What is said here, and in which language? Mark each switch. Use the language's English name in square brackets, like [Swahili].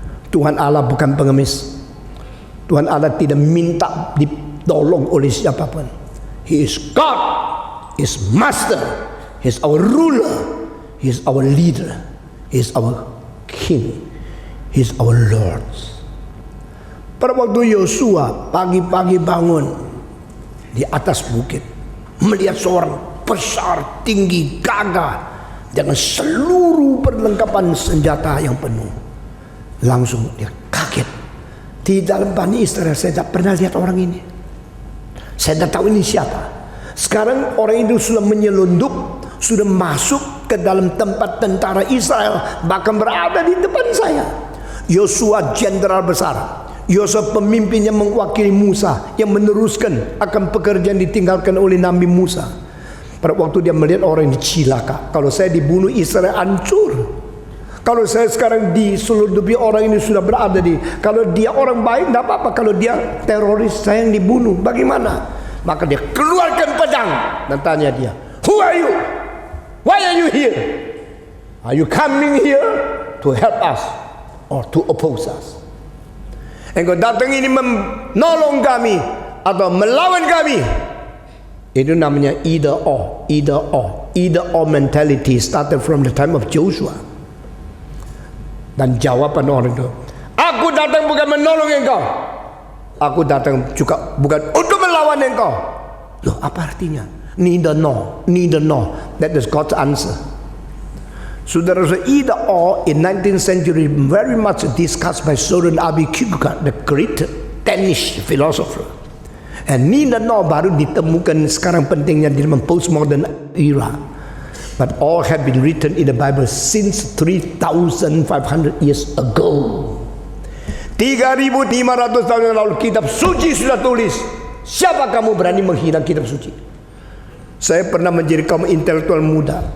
[Indonesian] Tuhan Allah bukan pengemis. Tuhan Allah tidak minta ditolong oleh siapapun. [English] He is God, He is Master, He is our ruler, He is our leader, He is our King, He is our Lord. [Indonesian] Pada waktu Yosua pagi-pagi bangun di atas bukit, melihat seorang besar, tinggi, gagah dengan seluruh perlengkapan senjata yang penuh. Langsung dia kaget. Di dalam Bani Israel saya tak pernah lihat orang ini. Saya tak tahu ini siapa. Sekarang orang itu sudah menyelundup, sudah masuk ke dalam tempat tentara Israel, bahkan berada di depan saya. Yosua jenderal besar, Yosua pemimpin yang mewakili Musa, yang meneruskan akan pekerjaan ditinggalkan oleh Nabi Musa. Pada waktu dia melihat orang ini cilaka. Kalau saya dibunuh, Israel hancur. Kalau saya sekarang diselundupi, orang ini sudah berada di. Kalau dia orang baik, tidak apa-apa. Kalau dia teroris, saya yang dibunuh. Bagaimana? Maka dia keluarkan pedang dan tanya dia, [English] "Who are you? Why are you here? Are you coming here to help us or to oppose us?" [Indonesian] Engkau datang ini menolong kami atau melawan kami? Itu namanya [English] either or, either or, either or mentality started from the time of Joshua. [Indonesian] Dan jawaban orang itu, aku datang bukan menolong engkau, aku datang juga bukan untuk melawan engkau. Loh, apa artinya? [English] Neither nor, neither nor. That is God's answer. Saudara, either or in 19th century very much discussed by Soren Abe Kierkegaard, the great Danish philosopher. And neither nor [Indonesian] baru ditemukan sekarang pentingnya di dalam postmodern era. [English] But all have been written in the Bible since 3,500 years ago. [Indonesian] 3,500 tahun yang lalu kitab suci sudah tulis. Siapa kamu berani menghina kitab suci? Saya pernah menjadi kaum intelektual muda.